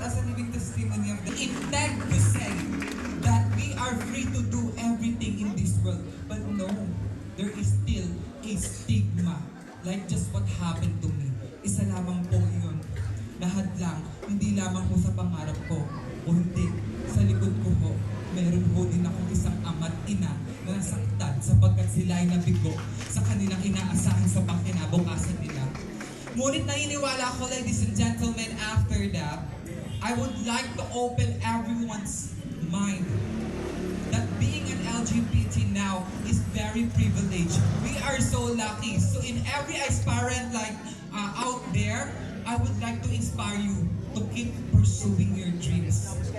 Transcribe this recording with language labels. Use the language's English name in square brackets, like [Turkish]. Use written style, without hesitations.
[English] As a living testimony of the intent to say that we are free to do everything in this world. But no, there is still a stigma. Like just what happened to me. [Filipino] Isa lamang po yun. Lahat lang, hindi lamang po sa pangarap ko. O hindi, sa likod ko po, meron po din akong isang ama't ina na nasaktan sapagkat sila ay nabigo sa kanilang inaasahan sa pangkinabukasan nila. Ngunit naniniwala ko, [English] ladies and gentlemen, after that, I would like to open everyone's mind that being an LGBT now is very privileged. We are so lucky. So in every aspirant out there, I would like to inspire you to keep pursuing your dreams.